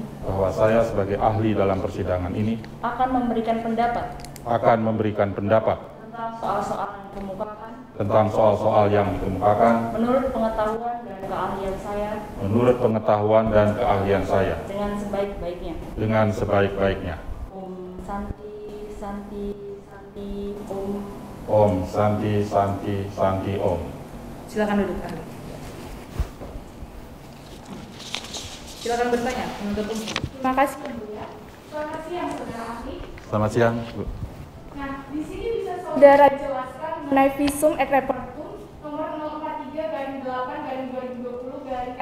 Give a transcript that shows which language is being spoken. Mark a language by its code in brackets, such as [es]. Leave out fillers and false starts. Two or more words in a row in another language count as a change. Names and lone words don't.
[id] Bahwa saya sebagai ahli dalam persidangan ini. Akan memberikan pendapat. Akan memberikan pendapat. Tentang soal-soal yang dikemukakan. Tentang soal-soal yang dikemukakan. Menurut pengetahuan dan keahlian saya. Menurut pengetahuan dan keahlian saya. Dengan sebaik-baiknya. Dengan sebaik-baiknya. [sa] Om Santi, Santi, Santi, Om. Om Santi, Santi, Santi, Om. [id] Silakan duduk ahli. Silakan bertanya, menuntut umum. Terima kasih. Selamat siang, saudara ahli. Selamat siang, Bu. Nah, di sini bisa Saudara jelaskan mengenai [la] visum et repertum [id] nomor 043/8/2020